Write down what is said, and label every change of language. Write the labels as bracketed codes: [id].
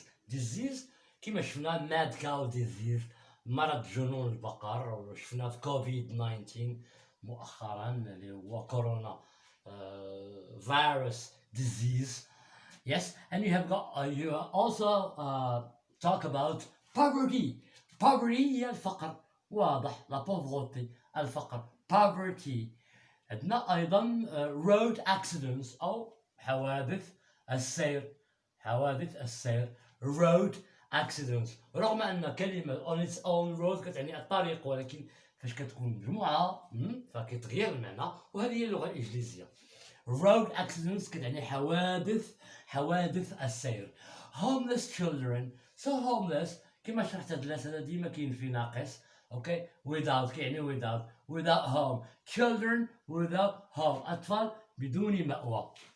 [ar] disease كيما شفنا ماد كاو ديزيز، مرض جنون البقر، وشفنا في كوفيد 19 مؤخرا اللي هو كورونا virus disease. [en] Yes, and you have got you also talk about poverty. [ar] Poverty هي الفقر، واضح. [fr] la pauvreté الفقر poverty. [ar] عندنا أيضا [en] road accidents [ar] أو حوادث السير. حوادث السير [en] road accidents. [ar] رغم أن كلمة [en] on its own road [ar] كتعني الطريق، ولكن فاش كتكون مجموعة فكيتغير المعنى، وهذه هي اللغة الإنجليزية. [en] road accidents [ar] كتعني حوادث السير. [en] homeless children. [ar] so homeless كما شرحت هاد الأسئلة ديما كاين في ناقص. [en] Okay without كيعني without home. children without home [ar] أطفال بدون مأوى.